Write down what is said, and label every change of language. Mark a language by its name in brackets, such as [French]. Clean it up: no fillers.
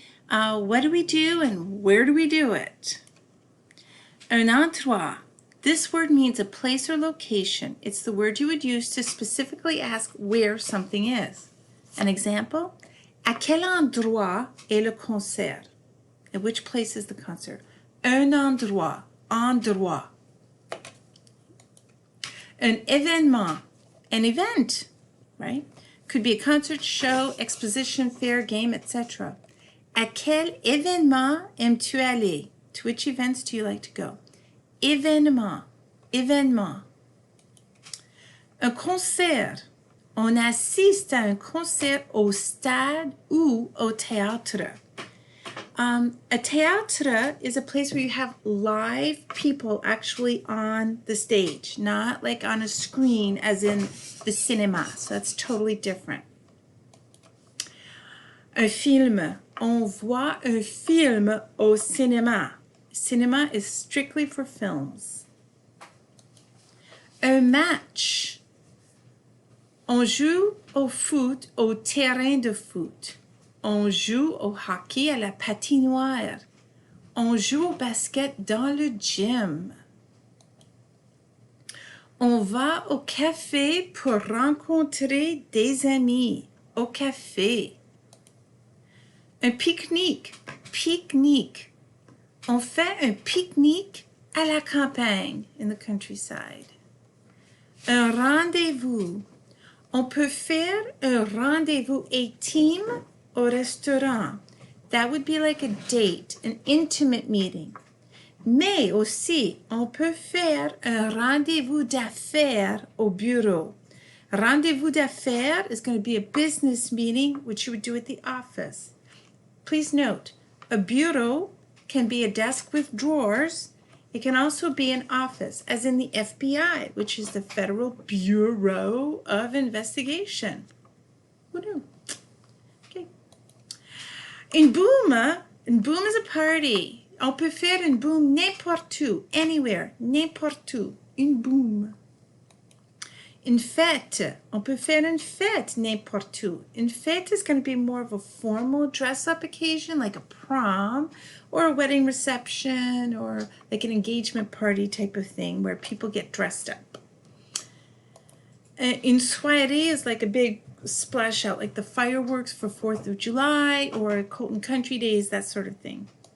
[English] What do we do and where do we do it? Un endroit. This word means a place or location. It's the word you would use to specifically ask where something is. An example? [French] À quel endroit est le concert? [English] At which place is the concert? [French] Un endroit. Endroit. [English] Un événement. An event, right? Could be a concert, show, exposition, fair, game, etc. [French] À quel événement aimes-tu aller? [English] To which events do you like to go? [French] Événement, événement. Un concert. On assiste à un concert au stade ou au théâtre. [English] A théâtre is a place where you have live people actually on the stage, not like on a screen as in the cinema. So that's totally different. [French] Un film. On voit un film au cinéma. [English] Cinema is strictly for films. [French] Un match. On joue au foot au terrain de foot. On joue au hockey à la patinoire. On joue au basket dans le gym. On va au café pour rencontrer des amis. Au café. Un pique-nique. Pique-nique. On fait un pique-nique à la campagne, in the countryside. Un rendez-vous. On peut faire un rendez-vous intime au restaurant. [English] That would be like a date, an intimate meeting. [French] Mais aussi, on peut faire un rendez-vous d'affaires au bureau. [English] Rendez-vous d'affaires is going to be a business meeting, which you would do at the office. Please note, a bureau can be a desk with drawers. It can also be an office, as in the FBI, which is the Federal Bureau of Investigation. Who knew? Okay. Une boom is a party. [French] On peut faire une boom n'importe où, anywhere, n'importe où. Une boom. Une fête. On peut faire une fête n'importe où. [English] Une fête is going to be more of a formal dress-up occasion, like a prom or a wedding reception or like an engagement party type of thing where people get dressed up. Une soirée is like a big splash out, like the fireworks for 4th of July or Colton Country Days, that sort of thing.